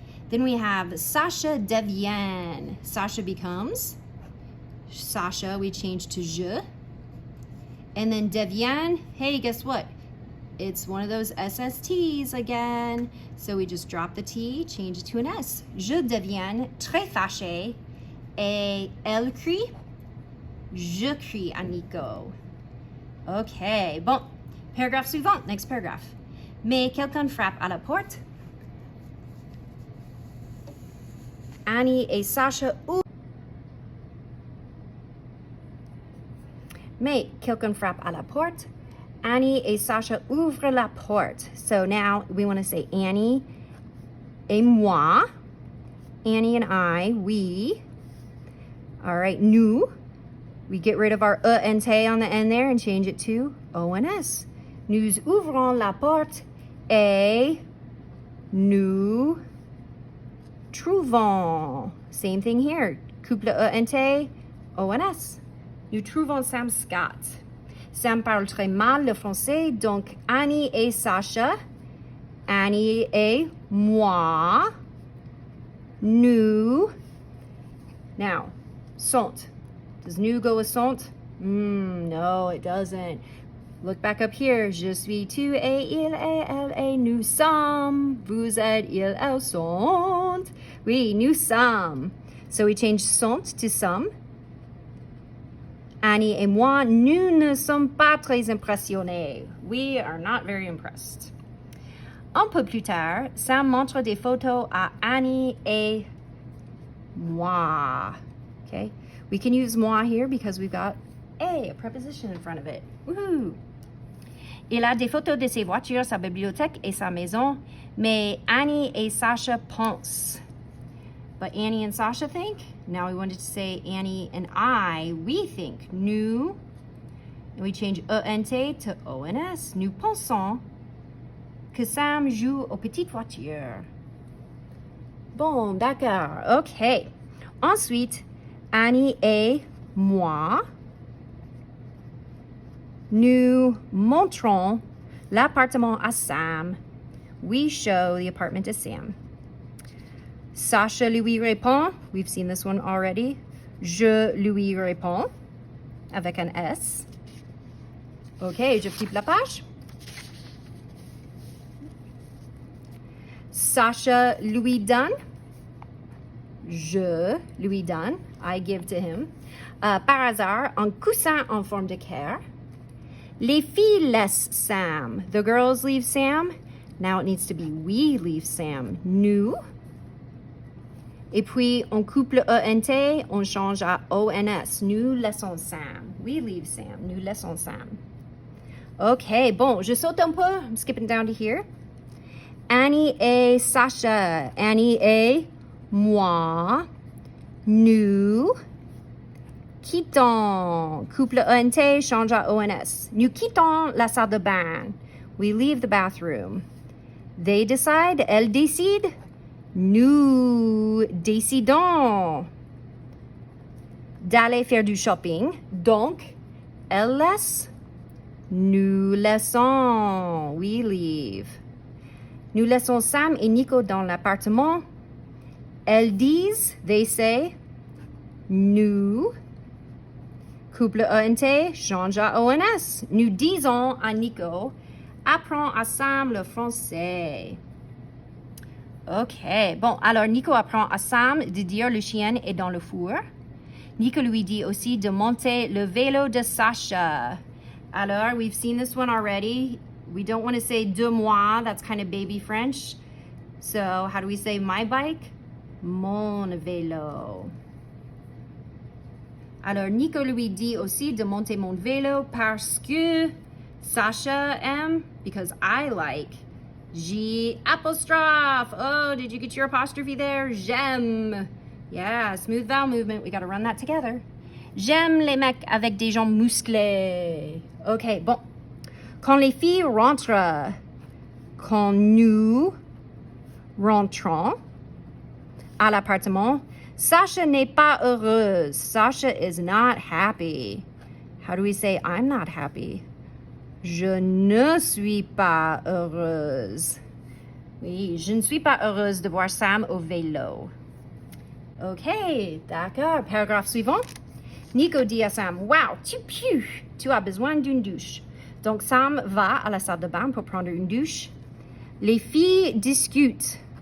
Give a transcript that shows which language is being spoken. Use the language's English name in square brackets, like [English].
[English] Then we have Sasha devient. Sasha becomes. Sasha, we change to je. And then devient, hey, guess what? It's one of those SSTs again. So we just drop the T, change it to an S. [French] Je deviens très fâchée et elle crie. Je crie à Nico. Okay, bon. Paragraphe suivant, [English] next paragraph. [French] Mais quelqu'un frappe à la porte. Annie et Sasha ouvrent. Mais quelqu'un frappe à la porte. Annie et Sasha ouvrent la porte. [English] So now we want to say [French] Annie et moi. [English] Annie and I, we. All right, nous. We get rid of our and te on the end there and change it to O and S. [French] Nous ouvrons la porte et nous trouvons. [English] Same thing here. Couple E and te, O and S. [French] Nous trouvons Sam Scott. Sam parle très mal le français, donc Annie et Sasha, Annie et moi, nous. [English] Now, sont. Does nous go with sont? No, it doesn't. Look back up here. [French] Je suis, tu es, il est, elle est, nous sommes, vous êtes, ils, elles sont. Oui, nous sommes. [English] So we change sont to some. [French] Annie et moi, nous ne sommes pas très impressionnés. [English] We are not very impressed. [French] Un peu plus tard, Sam montre des photos à Annie et moi. [English] Okay? We can use moi here because we've got a preposition in front of it. Woohoo! [French] Il a des photos de ses voitures, sa bibliothèque et sa maison, mais Annie et Sasha pensent. [English] But Annie and Sasha think. Now we wanted to say Annie and I, we think. Nous, and we change E-N-T to O-N-S. [French] Nous pensons que Sam joue aux petites voitures. Bon, d'accord. OK. Ensuite, Annie et moi, nous montrons l'appartement à Sam. [English] We show the apartment to Sam. [French] Sasha lui répond. [English] We've seen this one already. [French] Je lui réponds avec un S. OK, je flippe la page. Sasha lui donne. Je lui donne. [English] I give to him. [French] Par hasard, un coussin en forme de cœur. Les filles laissent Sam. [English] The girls leave Sam. Now it needs to be we leave Sam. [French] Nous. Et puis, on coupe le E-N-T, on change à O-N-S. Nous laissons Sam. [English] We leave Sam. [French] Nous laissons Sam. OK, bon, je saute un peu. [English] I'm skipping down to here. [French] Annie et Sasha. Annie et moi. Nous quittons. Coupe le E-N-T, change à O-N-S. Nous quittons la salle de bain. [English] We leave the bathroom. They decide. [French] Elles décident. Nous décidons. d'aller faire du shopping. Donc, elle laisse. Nous laissons. [English] We leave. [French] Nous laissons Sam et Nico dans l'appartement. Elles disent, [English] they say, [French] nous. Couple ENT change à ONS. Nous disons à Nico, apprends à Sam le français. OK. Bon, alors Nico apprend à Sam de dire le chien est dans le four. Nico lui dit aussi de monter le vélo de Sacha. [English] Alors, we've seen this one already. We don't want to say de moi. That's kind of baby French. So, how do we say my bike? [French] Mon vélo. Alors, Nico lui dit aussi de monter mon vélo parce que Sacha aime, [English] because I like. [French] J apostrophe. [English] Oh, did you get your apostrophe there? J'aime. Yeah, smooth vowel movement. We got to run that together. [French] J'aime les mecs avec des jambes musclées. OK, bon. Quand les filles rentrent, quand nous rentrons à l'appartement, Sasha n'est pas heureuse. [English] Sasha is not happy. How do we say I'm not happy? [French] Je ne suis pas heureuse. Oui, je ne suis pas heureuse de voir Sam au vélo. OK, d'accord. Paragraphe suivant. Nico dit à Sam, wow, tu pues. Tu as besoin d'une douche. Donc Sam va à la salle de bain pour prendre une douche. Les filles discutent.